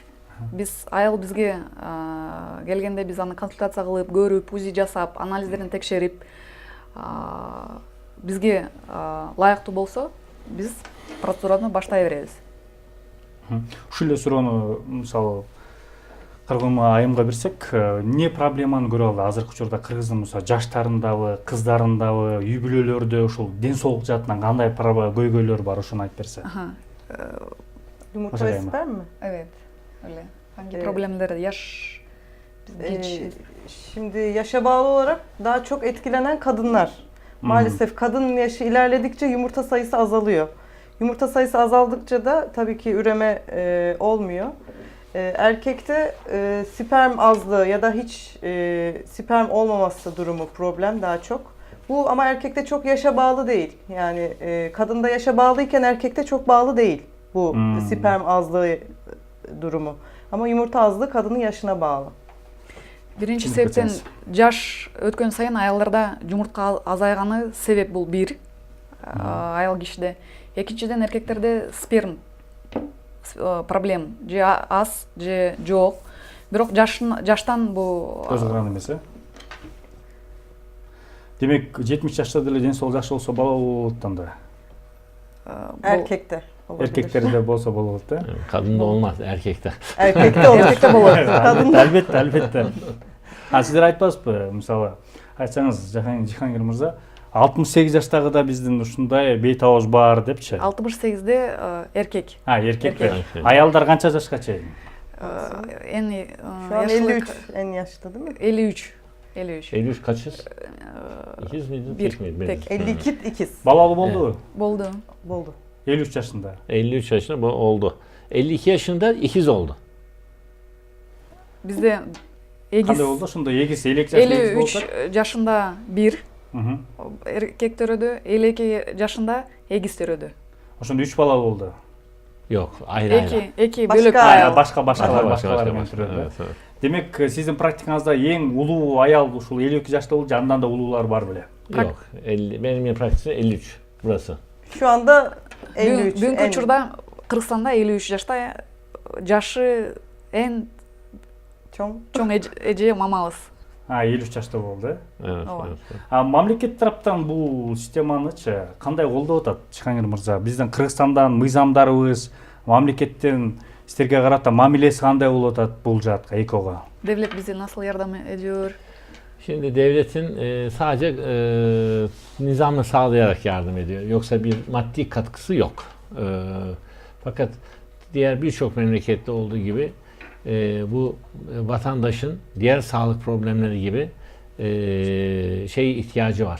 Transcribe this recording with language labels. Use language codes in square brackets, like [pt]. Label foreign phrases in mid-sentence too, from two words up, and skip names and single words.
[ky] Биз аял бизге келгенде биз аны консультация кылып, көрүп, УЗИ жасап, анализдерин текшерип, бизге лайыктуу болсо, биз процедураны баштай беребиз. Ушул эле суроону мисалы Кыргызга айымга берсек, эмне проблеманы көрө алды азыркы учурда Кыргыздын жаштарындабы, кыздарындабы, үй бүлөлөрдө ушул ден соолук жаатынан кандай көйгөйлөр бар, ошону айтып берсе. [tr] Yumurta ve sperm mi? Evet, öyle. Hangi problemler Şimdi yaşa bağlı olarak daha çok etkilenen kadınlar. Maalesef kadının yaşı ilerledikçe yumurta sayısı azalıyor. Yumurta sayısı azaldıkça da tabii ki üreme olmuyor. Erkekte sperm azlığı ya da hiç sperm olmaması durumu problem daha çok. Bu ama erkekte çok yaşa bağlı değil. Yani kadında yaşa bağlıyken erkekte çok bağlı değil bu sperm azlığı durumu. Ama yumurta azlığı kadının yaşına bağlı. [ky] Биринчи Түшүнүп себептен кетсеңиз. жаш өткөн сайын аялдарда жумуртка азайганы себеп бул бир аял кишиде. Экинчиден эркектерде сперм проблем же аз же жок. Бирок жаштан бул көз кырган эмес э? Демек 70 жашта деле ден соолук жакшы болсо бала болот анда. [tr] Erkekte olabilir. [ky] Эркектерде болсо болот э? [tr] Kadında olmaz, erkekte. Erkekte olur. [ky] эркекте болот. [tr] Kadında. [ky] Албетте, албетте. Сиздер айтпайсызбы, мисалы, айтсаңыз, Жихангир мырза, 68 жаштагы да биздин ушундай бейт абыз бар депчи. [tr] 68'de erkek. [ky] Эркектер. [tr] Erkek. [ky] Аялдар канча жашка чейин? [tr] En Şu an yaşlılık 53 en yaşlı değil mi? 53. 53. 53 kaçız? İkiz miydi? Bir, Tek miydi? tek. 52 ikiz [ky] Балалуу болдубу? Болду. [tr] oldu. [ky] 53 жашында. [tr] 53 yaşında bu oldu. 52 yaşında ikiz oldu. [ky] Бизде эгиз Кандай болду? Ошондо эгиз 52 жашында эгиз 53 болуп жашында бир атат. эркек төрөдү, 52 жашында эгиз төрөдү. Ошондо 3 балалуу болду. [tr] Yok, ayrı ayrı. [ky] Эки [tr] Başka [ky] бөлөк аял. аял. Башкалар менен төрөдү. [tr] Evet, evet. [ky] Демек, сиздин практикаңызда эң улуу аял ушул 52 жашта болду, андан да улуулар бар беле? [tr] Yok, 50, benim praktisim 53 burası. Şu anda 53. [ky] Бүгүнкү [tr] en- [ky] учурда Кыргызстанда 53 жашта жашы эң [tr] Çok. [ky] чоң эже мамабыз. 53 жашта болду. [tr] Evet, [ky] Ова. [tr] evet. [ky] Мамлекет тараптан бул системанычы кандай колдоп атат, Жихангир мырза? Биздин Кыргызстандан мыйзамдарыбыз, мамлекеттин силерге карата мамилеси кандай болуп атат бул жаатка, экого? [tr] Devlet bize nasıl yardım ediyor? Şimdi devletin sadece nizamı sağlayarak yardım ediyor. Yoksa bir maddi katkısı yok. Fakat diğer birçok memlekette olduğu gibi bu vatandaşın diğer sağlık problemleri gibi ihtiyacı var.